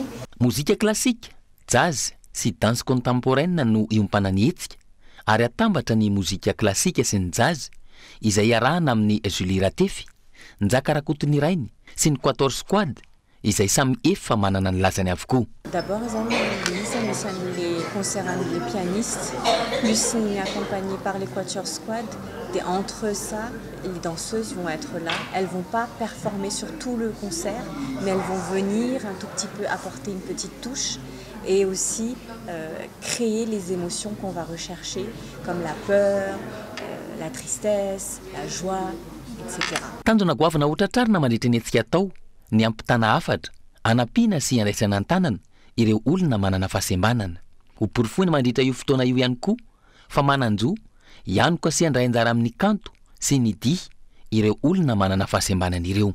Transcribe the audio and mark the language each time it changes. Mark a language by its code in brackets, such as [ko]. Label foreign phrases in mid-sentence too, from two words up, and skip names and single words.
[mg] Mozika klasika, jazz sy [fr] danse contemporaine [mg] no iompana ny hetsika ary atambatra ny mozika klasika sy ny jazz izay arahana amin'ny Julie Ratefy, Nzaka Rakotony Rainy sy ny 14 squad izay samy efa manana ny lazany avokoa. [fr] D'abord, les concerts les pianistes, plus accompagnés par les Quatuor Squad. Et entre ça, les danseuses vont être là. Elles ne vont pas performer sur tout le concert, mais elles vont venir un tout petit peu apporter une petite touche et aussi créer les émotions qu'on va rechercher, comme la peur, la tristesse, la joie, etc. [mg] Tanjona goavana otratrarina mandritra ny hetsika atao ny ampitana hafatra, anampiana sy andraisana an-tanana ireo olona manana fahasembanana. Ho porofoina mandritra io fotoana io ihany koa fa mananjo ihany koa sy handray anjara amin'ny kanto sy ny dihy ireo olona manana fahasembanana ireo.